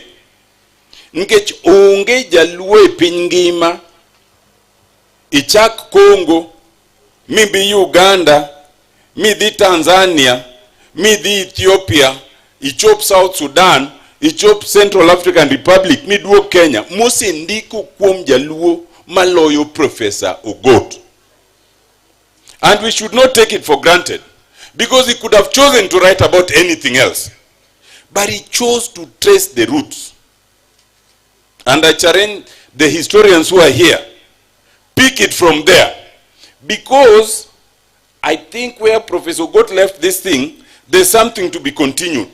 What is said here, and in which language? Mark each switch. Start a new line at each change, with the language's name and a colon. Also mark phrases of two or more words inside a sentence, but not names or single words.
Luo (Kenya and Tanzania): Nikech onge jaluo e piny ngima, ichak Congo, mibi Uganda, midhi Tanzania, midhi Ethiopia, ichop South Sudan, ichop Central African Republic, miduok Kenya, mosendiko kuom jaluo maloyo Professor Ogot.
English: And we should not take it for granted, because he could have chosen to write about anything else. But he chose to trace the roots. And I challenge the historians who are here, pick it from there. Because I think where Professor Ogot left this thing, there's something to be continued.